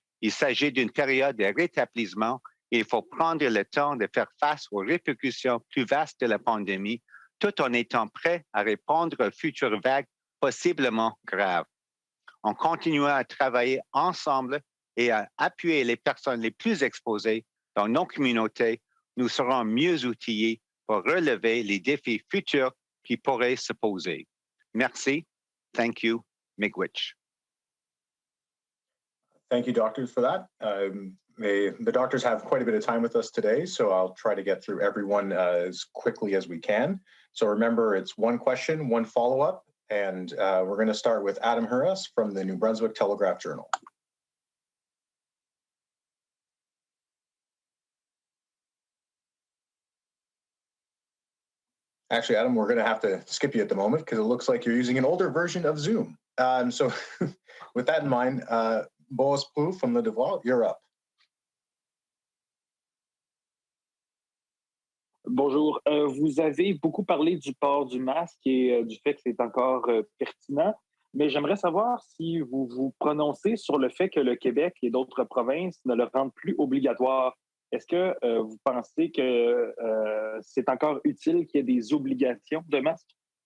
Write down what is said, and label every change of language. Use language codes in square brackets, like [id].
[fr] Il s'agit d'une période de rétablissement et il faut prendre le temps de faire face aux répercussions plus vastes de la pandémie, tout en étant prêt à répondre aux futures vagues possiblement graves. En continuant à travailler ensemble et à appuyer les personnes les plus exposées dans nos communautés, nous serons mieux outillés pour relever les défis futurs qui pourraient se poser. Merci. [en] Thank you, Miigwech. Thank you, doctors, for that. The doctors have quite a bit of time with us today, so I'll try to get through everyone as quickly as we can. So remember, it's one question, one follow-up, and we're going to start with Adam Hurras from the New Brunswick Telegraph Journal. Actually, Adam, we're going to have to skip you at the moment because it looks like you're using an older version of Zoom. So with that in mind, Boas Plouffe from Le Devoir, you're up. [fr] Bonjour. Vous avez beaucoup parlé du port du masque et du fait que c'est encore pertinent, mais j'aimerais savoir si vous vous prononcez sur le fait que le Québec et d'autres provinces ne le rendent plus obligatoire. Est-ce que vous pensez que c'est encore utile qu'il y ait des obligations de masque?